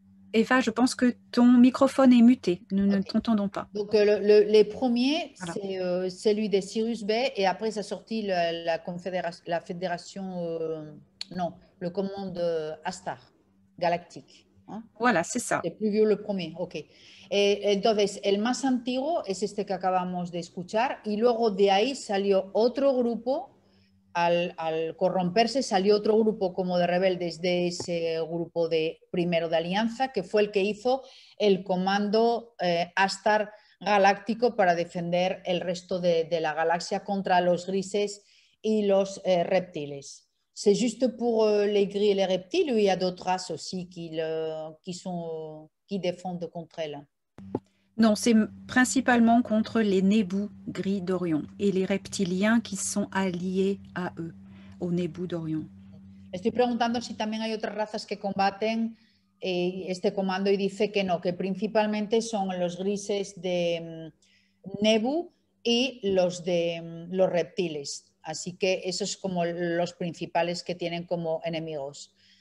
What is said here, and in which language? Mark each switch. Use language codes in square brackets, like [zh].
[fr] Eva, je pense que ton microphone est muté. Nous ne t'entendons pas. Donc, les premiers, Voilà. c'est celui de Sirius B, et après, ça a sorti la fédération, non, le commande Astar Galactique. ¿Eh? Voilà, c'est ça. El plus vieux, le premier, ok. [es] Entonces, el más antiguo es este que acabamos de escuchar, y luego de ahí salió otro grupo. Al corromperse salió otro grupo como de rebeldes de ese grupo de primero de alianza, que fue el que hizo el comando Astar Galáctico para defender el resto de la galaxia contra los grises y los reptiles. [fr] C'est juste pour les gris et les reptiles, ou il y a d'autres races aussi qui défendent contre elles? Non, c'est principalement contre les Nebu gris d'Orion et les reptiliens qui sont alliés à eux, aux Nebu d'Orion. [es] Estoy preguntando si también hay otras razas que combaten este comando, y dice que no, que principalmente son los grises de Nebu y los de los reptiles. Así que esos son como los principales que tienen como enemigos.